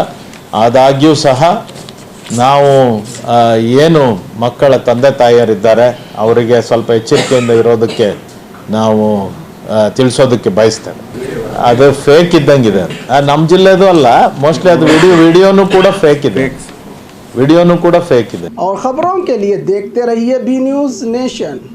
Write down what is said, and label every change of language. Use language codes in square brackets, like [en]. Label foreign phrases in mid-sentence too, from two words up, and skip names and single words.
[kn] ಆದಾಗ್ಯೂ ಸಹ ನಾವು ಏನು ಮಕ್ಕಳ ತಂದೆ ತಾಯಿಯರಿದ್ದಾರೆ ಅವರಿಗೆ ಸ್ವಲ್ಪ ಎಚ್ಚರಿಕೆಯಿಂದ ಇರೋದಕ್ಕೆ ನಾವು ತಿಳಿಸೋದಕ್ಕೆ ಬಯಸ್ತೇವೆ. ಅದು ಫೇಕ್ ಇದ್ದಂಗಿದೆ. ನಮ್ಮ ಜಿಲ್ಲೆದು ಅಲ್ಲ, ಮೋಸ್ಟ್ಲಿ ಅದು ವಿಡಿಯೋನು ಕೂಡ ಫೇಕ್ ಇದೆ. ವಿಡಿಯೋನು ಕೂಡ ಫೇಕ್ ಇದೆ. [hi] और खबरों के लिए देखते रहिए बी न्यूज नेशन।